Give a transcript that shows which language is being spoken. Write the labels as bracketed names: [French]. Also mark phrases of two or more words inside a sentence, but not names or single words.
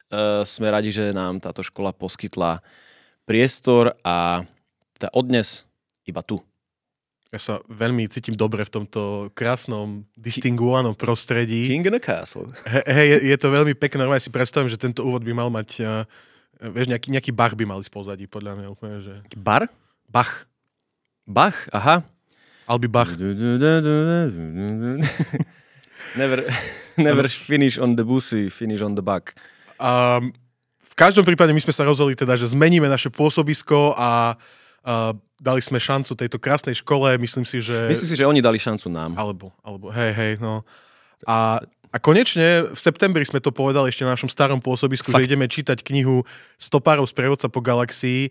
[Slovak] Sme radi, že nám táto škola poskytla priestor a od dnes iba tu. Ja sa veľmi cítim dobre v tomto krásnom, distinguovanom prostredí. [English] King in a castle. [Slovak] Hej, je to veľmi pekné. Ja si predstavím, že tento úvod by mal mať, vieš, nejaký Bach by mal ísť pozadí, podľa mňa úplne, že... Bar? Bach. Bach? Aha. Alby Bach. [English] Never finish on the bussy, finish on the Bach. [Slovak] V každom prípade my sme sa rozhodli teda, že zmeníme naše pôsobisko a dali sme šancu tejto krásnej škole, myslím si, že oni dali šancu nám. Alebo, hej, no. A konečne v septembri sme to povedali ešte na našom starom pôsobisku, že ideme čítať knihu Stopárov sprievodca po galaxii.